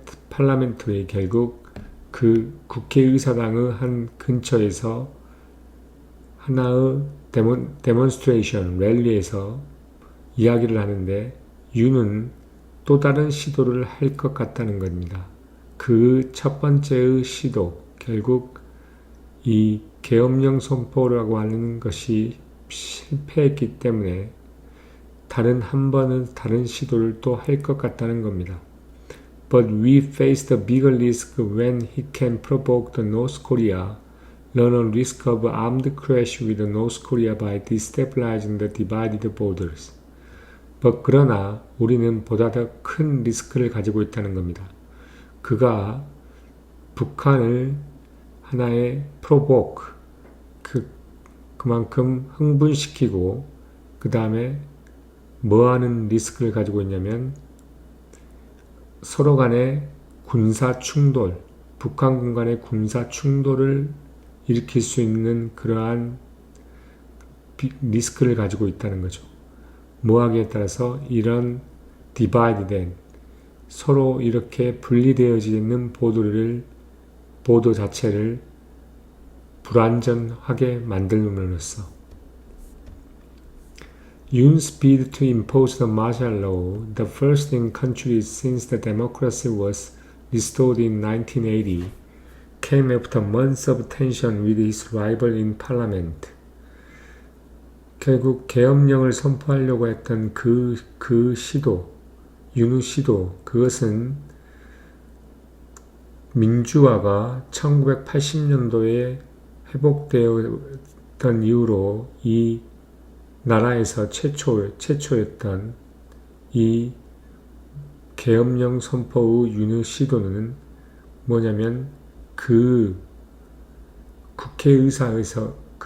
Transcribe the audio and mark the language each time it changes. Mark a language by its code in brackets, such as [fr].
[ko] 팔라멘트의 결국 그 국회의사당의 한 근처에서 하나의 데몬스트레이션, 랠리에서 이야기를 하는데 윤은 또 다른 시도를 할 것 같다는 겁니다. 그 첫 번째의 시도, 결국 이 계엄령 선포라고 하는 것이 실패했기 때문에 한 번은 다른 시도를 또 할 것 같다는 겁니다. [en] But we face the bigger risk when he can provoke the North Korea, run a risk of armed clash with North Korea by destabilizing the divided borders. [ko] 그러나 우리는 보다 더 큰 리스크를 가지고 있다는 겁니다. 그가 북한을 하나의 provoke, 그만큼 흥분시키고 그 다음에 뭐하는 리스크를 가지고 있냐면 서로 간의 군사 충돌, 북한군 간의 군사 충돌을 일으킬 수 있는 그러한 리스크를 가지고 있다는 거죠. 뭐하기에 따라서 이런 디바이드된 서로 이렇게 분리되어지는 보도 자체를 불안전하게 만들므로써 [en] Yoon's bid to impose the martial law, the first in country since the democracy was restored in 1980, came after months of tension with his rival in parliament. [ko] 결국 계엄령을 선포하려고 했던 그 시도, 윤의 시도, 그것은 민주화가 1980년도에 회복되었던 이후로 이 나라에서 최초였던 이 계엄령 선포의 윤의 시도는 뭐냐면 그 국회의사에서